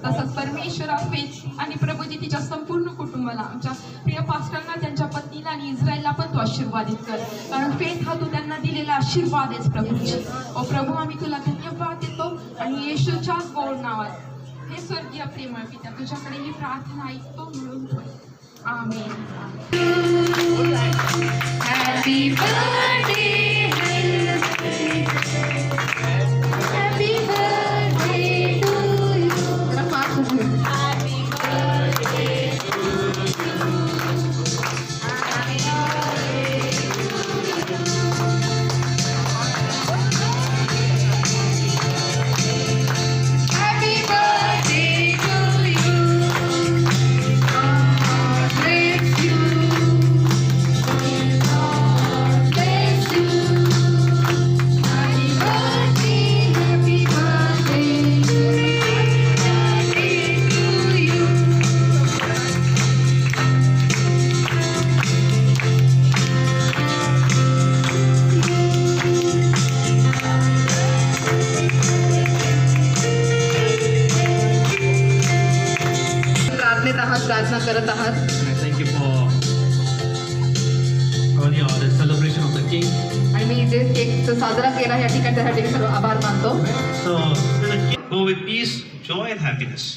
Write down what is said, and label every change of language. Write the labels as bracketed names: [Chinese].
[Marathi] तसंच परमेश्वरा फेथ आणि प्रभूजी तिच्या संपूर्ण कुटुंबाला, आमच्या प्रिय पास्टरांना, त्यांच्या पत्नीला आणि इस्रायलला पण तू आशीर्वादित कर, कारण फेथ हा तू त्यांना दिलेला आशीर्वाद आहेस प्रभूजी. ओ प्रभू आम्ही तुला धन्यवाद देतो आणि येशूच्या गोड नावात हे स्वर्गीय प्रेमळ पिता तुझ्याकडे ही प्रार्थना ऐकतो म्हणून आमेन. [English] Happy birthday, happy birthday to you. [Marathi] जरा फास्ट होईल. [English] Happy birthday to you. Happy birthday to you. Happy birthday to you. God bless you. God bless you. Happy birthday, happy birthday, happy birthday to you. [Marathi] प्रार्थनेत आहात, प्रार्थना करत आहात. [English] Thank you for the celebration of the King. [Marathi] आणि मी जे cake साजरा केला या ठिकाणी त्यासाठी मी सर्व आभार मानतो. [English] So, may the King go with peace, joy, and happiness.